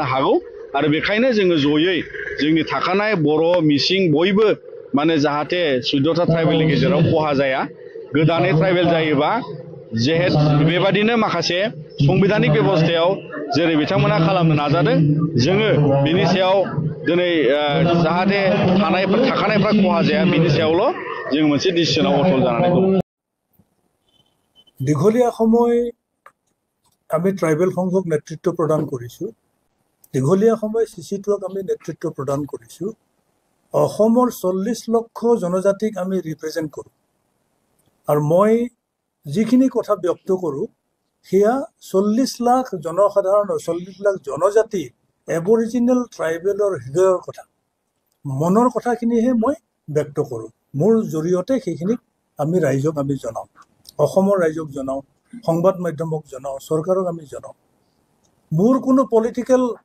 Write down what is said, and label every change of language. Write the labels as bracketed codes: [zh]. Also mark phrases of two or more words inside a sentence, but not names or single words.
[brx] हागौ आरो बेखायनो जोङो जयै जोंनि थाखानाय बर' मिसिं बयबो माने जाहाथे 14टा ट्राइबेलनि गेजेराव खहा जाया गोदानै ट्राइबेल जायोबा जेहेतु बेबादिनो माखासे संबिधानिक बेबस्थायाव जेरै बिथांमोना खालामनो नाजादों जोङो बिनि सायाव दिनै जाहाथे थाखानायफ्रा खहा जाया बिनि सायावल' जों मोनसे डिसिसनाव अटल जानानै दं [as] দীঘলীয়া সময় আমি ট্ৰাইবেল সংঘক নেতৃত্ব প্ৰদান কৰিছোঁ দীঘলীয়া সময় ছিছিথুৱাক আমি নেতৃত্ব প্ৰদান কৰিছোঁ অসমৰ 40 লক্ষ জনজাতিক আমি ৰিপ্ৰেজেণ্ট কৰোঁ আৰু মই যিখিনি কথা ব্যক্ত কৰোঁ সেয়া 40 লাখ জনসাধাৰণ 40 লাখ জনজাতি [en] aboriginal tribal [as] হৃদয়ৰ কথা মনৰ কথাখিনিহে মই ব্যক্ত কৰোঁ মোৰ জৰিয়তে সেইখিনিক আমি ৰাইজক আমি জনাওঁ অসমৰ ৰাইজক জনাওঁ সংবাদ মাধ্যমক জনাওঁ চৰকাৰক আমি জনাওঁ মোৰ কোনো পলিটিক্যাল